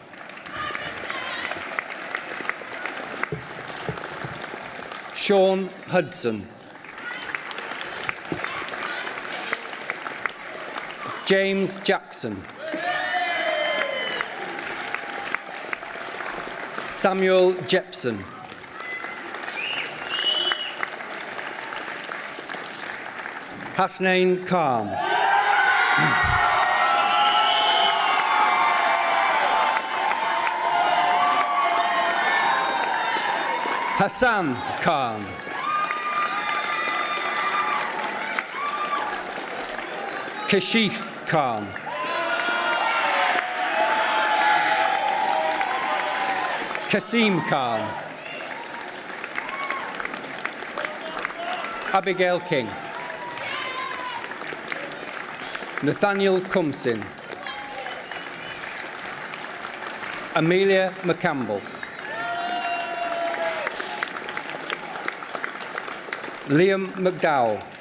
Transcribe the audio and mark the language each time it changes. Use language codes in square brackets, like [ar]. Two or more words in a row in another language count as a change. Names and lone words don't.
[en] Sean Hudson. James Jackson. Samuel Jepson. Hasnain Khan. Hassan Khan. Kashif Khan. Kasim Khan. Abigail King. Nathaniel Cumsin. Amelia McCampbell. Liam McDowell.